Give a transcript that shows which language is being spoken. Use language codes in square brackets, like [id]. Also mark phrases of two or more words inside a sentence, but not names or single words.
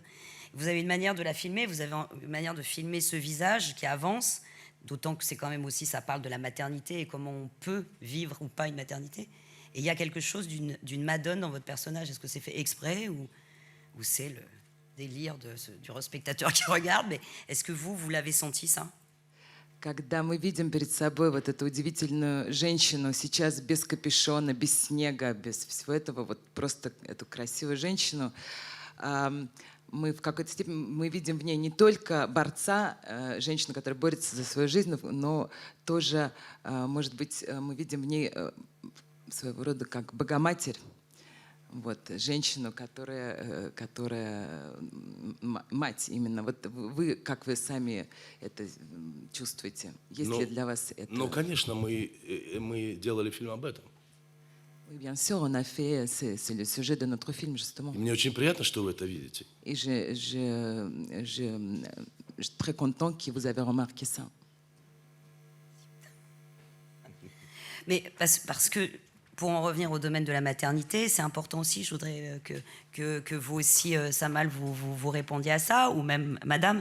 [fr] Vous avez une manière de la filmer, vous avez une manière de filmer ce visage qui avance, d'autant que c'est quand même aussi, ça parle de la maternité et comment on peut vivre ou pas une maternité. Et il y a quelque chose d'une Madone dans votre personnage. Est-ce que c'est fait exprès ou c'est le délire du spectateur qui regarde? Mais est-ce que vous l'avez senti, ça? [ru] Когда мы видим перед собой вот эту удивительную женщину, сейчас без капюшона, без снега, без всего этого, вот просто эту красивую женщину, мы в какой-то степени мы видим в ней не только борца, женщину, которая борется за свою жизнь, но тоже, может быть, мы видим в ней своего рода как Богоматерь. вот, женщину, мать именно. Вот вы, как вы сами это чувствуете? Есть ли для вас это? Ну, конечно, мы делали фильм об этом. [fr] Oui, bien sûr, on a fait, c'est le sujet de notre film, justement. [ru] И мне очень приятно, что вы это видите. [fr] Et je suis très content que vous avez remarqué ça. Mais parce que, pour en revenir au domaine de la maternité, c'est important aussi, je voudrais que vous aussi, Samal, vous répondiez à ça, ou même Madame.